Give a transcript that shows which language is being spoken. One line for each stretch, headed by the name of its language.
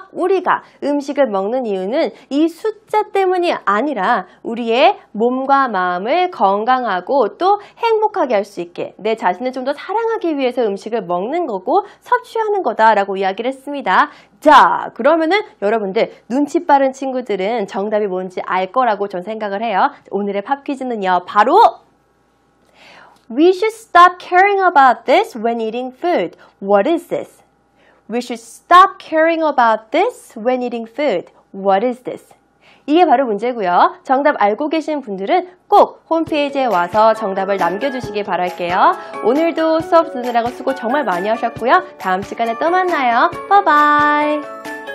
Korean: 우리가 음식을 먹는 이유는 이 숫자 때문이 아니라 우리의 몸과 마음을 건강하고 또 행복하게 할 수 있게 내 자신을 좀 더 사랑하기 위해서 음식을 먹는 거고 섭취하는 거다라고 이야기를 했습니다. 자, 그러면은 여러분들 눈치 빠른 친구들은 정답이 뭔지 알 거라고 전 생각을 해요. 오늘의 팝 퀴즈는요.
English: 바로 We should stop caring about this when eating food. What is this? We should stop caring about this when eating food. What is this?
Korean: 이게 바로 문제고요. 정답 알고 계신 분들은 꼭 홈페이지에 와서 정답을 남겨주시기 바랄게요. 오늘도 수업 듣느라고 수고 정말 많이 하셨고요. 다음 시간에 또 만나요. 바이바이.